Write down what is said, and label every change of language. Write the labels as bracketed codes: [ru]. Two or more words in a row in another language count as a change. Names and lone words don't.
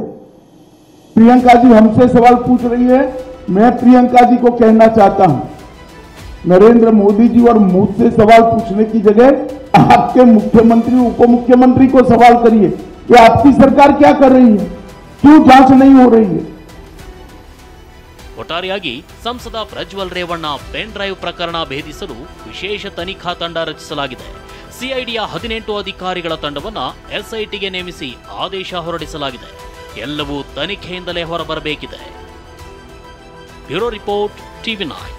[hi] प्रियंका जी हमसे सवाल पूछ रही है, मैं प्रियंका जी को कहना चाहता हूं, नरेंद्र मोदी जी और मुझसे सवाल पूछने की जगह आपके मुख्यमंत्री, उप मुख्यमंत्री को सवाल करिए कि आपकी सरकार क्या कर रही है, क्यों जांच नहीं हो रही है। [kn] ಒಟ್ಟಾರೆಯಾಗಿ ಸಂಸದ ಪ್ರಜ್ವಲ್ ರೇವಣ್ಣ [en] pen drive [kn] ಪ್ರಕರಣ ಭೇದಿಸಲು ವಿಶೇಷ ತನಿಖಾ ತಂಡ ರಚಿಸಲಾಗಿದೆ. ಸಿಐಡಿಯ 18 ಅಧಿಕಾರಿಗಳ ತಂಡವನ್ನ SITಗೆ ನೇಮಿಸಿ ಆದೇಶ ಹೊರಡಿಸಲಾಗಿದೆ. ಎಲ್ಲವೂ ತನಿಖೆಯಿಂದಲೇ ಹೊರಬರಬೇಕಿದೆ. [en] bureau report, [kn] TV9.